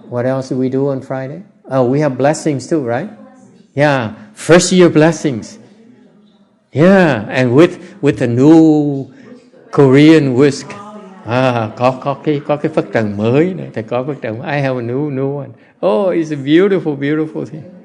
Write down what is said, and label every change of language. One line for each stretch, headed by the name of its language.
English: What else do we do on Friday? Oh, we have blessings too, right? Yeah, first year blessings. Yeah, and with the new Korean whisk.
Vietnamese: Có cái phất trần mới này, thầy có phất trần.
English: I have a new one. Oh, it's a beautiful thing.